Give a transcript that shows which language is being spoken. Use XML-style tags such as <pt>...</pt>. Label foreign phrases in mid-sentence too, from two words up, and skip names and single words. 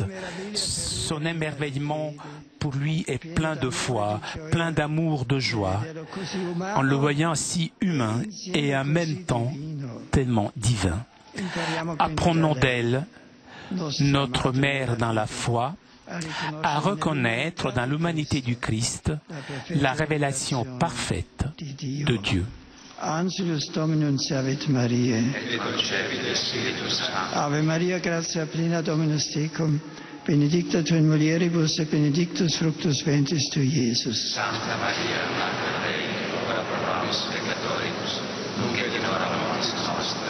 <fr>Son émerveillement pour lui est plein de foi, plein d'amour, de joie, en le voyant si humain et en même temps tellement divin. Apprenons d'elle, notre mère dans la foi, à reconnaître dans l'humanité du Christ la révélation parfaite de Dieu.</fr> <la>Angelus Dominum servit Mariae. Ave Maria, gratia plena Dominus tecum, benedicta tu in mulieribus et benedictus fructus ventris tui, Iesus. Santa Maria, Mater Dei, ora pro nobis peccatoribus, nunc et in hora mortis nostre.</la>